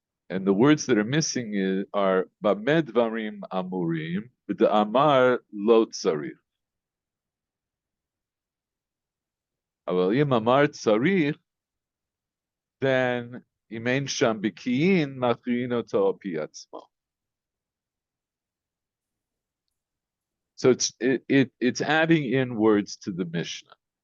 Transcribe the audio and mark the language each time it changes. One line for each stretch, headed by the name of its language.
English: And the words that are missing are Bamed Varim Amurim, the Amar Lo Tzarich.
Hebrew: אבל אם אמר צריך, then אם אין שם בקיין, מכריעין אותו על פי עצמו.
English: So it's adding in words to the Mishnah.